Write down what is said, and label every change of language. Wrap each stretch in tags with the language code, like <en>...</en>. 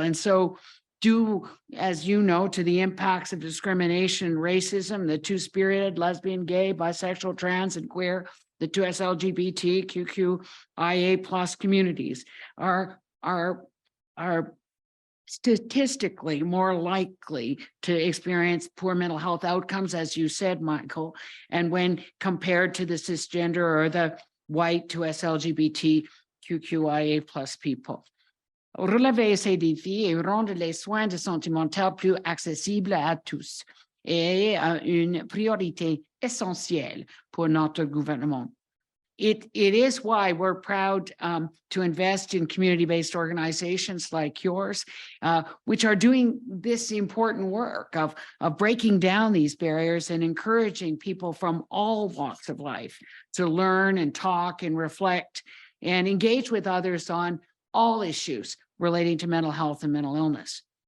<en>And so as you know, to the impacts of discrimination, racism, the two-spirited, lesbian, gay, bisexual, trans, and queer, the 2SLGBTQIA plus communities are statistically more likely to experience poor mental health outcomes, as you said, Michael, and when compared to the cisgender or the white 2SLGBTQIA plus people.</en> <fr>relever ces défis et rendre les soins de santé mentale plus accessibles à tous est une priorité essentielle pour notre gouvernement.</fr> <en>It is why we're proud to invest in community-based organizations like yours, which are doing this important work of breaking down these barriers and encouraging people from all walks of life to learn and talk and reflect and engage with others on all issues relating to mental health and mental illness.</en>